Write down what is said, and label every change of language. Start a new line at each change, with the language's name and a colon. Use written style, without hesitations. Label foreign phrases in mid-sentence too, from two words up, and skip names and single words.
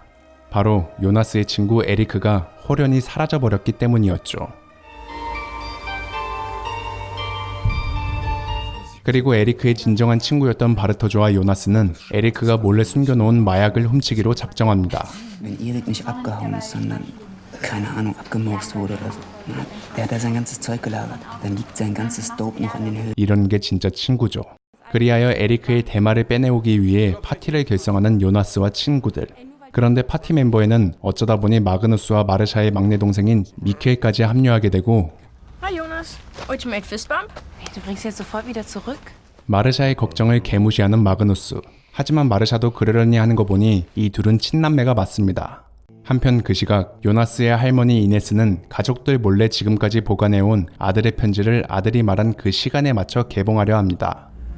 Korean: 바로 요나스의 친구 에리크가 홀연히 사라져버렸기 때문이었죠. 그리고 에리크의 진정한 친구였던 바르토즈와 요나스는 에리크가 몰래 숨겨놓은 마약을 훔치기로 작정합니다.
German: Wenn Erik nicht abgehauen ist, sondern, keine Ahnung, abgemurkst wurde oder so. Der hat da sein ganzes Zeug gelagert. Dann liegt sein ganzes Dope noch in den Höhlen.
Korean: 이런 게 진짜 친구죠. 그리하여 에리크의 대마를 빼내오기 위해 파티를 결성하는 요나스와 친구들. 그런데 파티 멤버에는 어쩌다 보니 마그누스와 마르샤의 막내 동생인 미켈까지 합류하게 되고
English: Hi Jonas, Ultimate Fist Bump?
German: Hey, du bringst jetzt sofort wieder zurück?
Korean: 마르샤의 걱정을 개무시하는 마그누스. 하지만 마르샤도 그러려니 하는 거 보니 이 둘은 친남매가 맞습니다. 한편 그 시각 요나스의 할머니 이네스는 가족들 몰래 지금까지 보관해온 아들의 편지를 아들이 말한 그 시간에 맞춰 개봉하려 합니다.